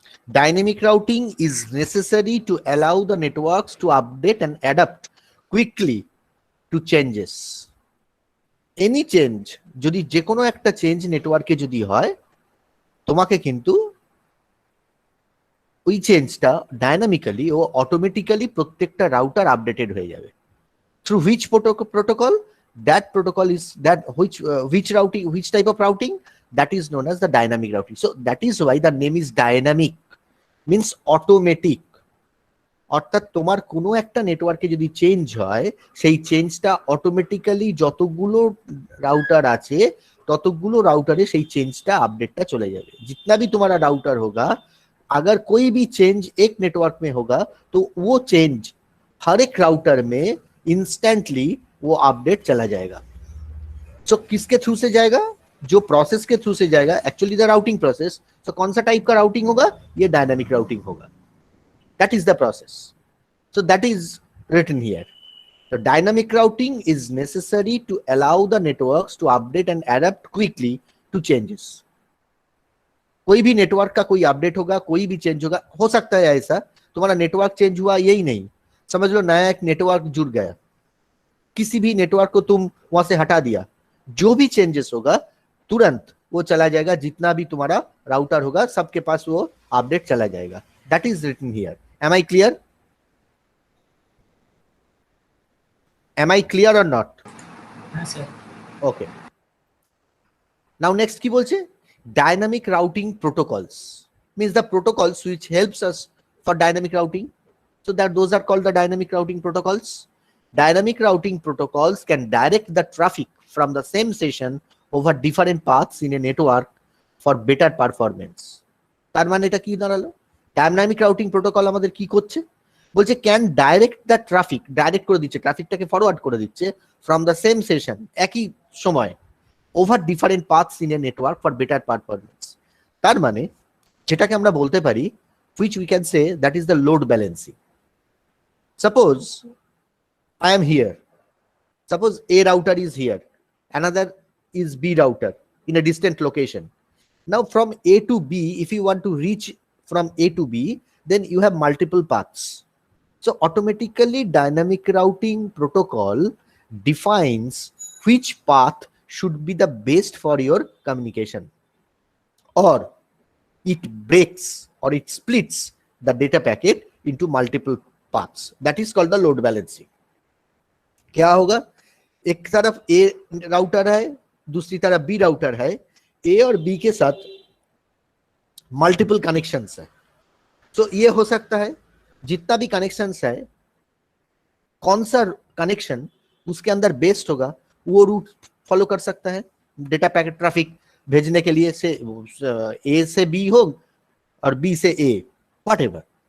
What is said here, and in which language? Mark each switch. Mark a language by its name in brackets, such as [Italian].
[English] Dynamic routing is necessary to allow the networks to update and adapt quickly to changes. Any change, [Bangla] যদি যে কোনো একটা change নেটওয়ার্কে যদি হয়, তোমাকে কিন্তু ওই চেঞ্জটা ডাইনামিক্যালি ও অটোমেটিক্যালি প্রত্যেকটা রাউটার আপডেটেড হয়ে যাবে। [English] Through which protocol? That protocol is that which routing, which type of routing? That is known as the dynamic routing. So that is why the name is dynamic, means automatic. [Bangla] অর্থাৎ তোমার কোনো একটা নেটওয়ার্কে যদি change হয়, সেই চেঞ্জটা automatically যতগুলো রাউটার আছে ততগুলো রাউটারে সেই চেঞ্জটা আপডেটটা চলে যাবে। [Hindi] जितना भी तुम्हारा राउटर होगा, अगर कोई भी चेंज एक नेटवर्क में होगा तो वो चेंज हर एक राउटर में इंस्टेंटली वो अपडेट चला जाएगा। सो किसके थ्रू से जाएगा? जो प्रोसेस के थ्रू से जाएगा, एक्चुअली द राउटिंग प्रोसेस। सो कौन सा टाइप का राउटिंग होगा? ये डायनामिक राउटिंग होगा। [English] That is the process. So that is written here. So dynamic routing is necessary to allow the networks to update and adapt quickly to changes. [Hindi] कोई भी network का कोई अपडेट होगा, कोई भी चेंज होगा, हो सकता है ऐसा तुम्हारा नेटवर्क चेंज हुआ यही नहीं, समझ लो नया एक नेटवर्क जुड़ गया, किसी भी नेटवर्क को तुम वहां से हटा दिया, जो भी चेंजेस होगा तुरंत वो चला जाएगा, जितना भी तुम्हारा राउटर होगा सबके पास वो अपडेट चला जाएगा। [English] That is written here. Am I clear? Am I clear or not? Yes, sir. Okay. Now next [Bangla] কি বলছে? [English] Dynamic routing protocols means the protocols which helps us for dynamic routing. So that those are called the dynamic routing protocols. Dynamic routing protocols can direct the traffic from the same session over different paths in a network for better performance. [Bangla] তার মানে এটা কি দাঁড়ালো? Dynamic routing protocol আমাদের কি করছে? বলছে [English] can direct the traffic, [Bangla] direct করে দিচ্ছে, ট্রাফিকটাকে ফরওয়ার্ড করে দিচ্ছে [English] from the same session, [Bangla] একই সময়, [English] Over different paths in a network for better performance. [Bangla] তার মানে যেটাকে আমরা বলতে পারি, [English] which we can say that is the load balancing. Suppose I am here, suppose A router is here, another is B router in a distant location. Now from A to B, if you want to reach from A to B, then you have multiple paths. So automatically dynamic routing protocol defines which path should be the best for your communication, or it breaks or it splits the data packet into multiple paths. That is called the load balancing. [Hindi] क्या होगा? एक तरफ A router है, दूसरी तरफ B router है, A और B के साथ मल्टीपल कनेक्शंस है। तो ये हो सकता है जितना भी कनेक्शंस है, कौन सा कनेक्शन उसके अंदर बेस्ट होगा वो रूट फॉलो कर सकता है डेटा पैकेट ट्रैफिक भेजने के लिए, से A से B हो और B से A, व्हाटएवर।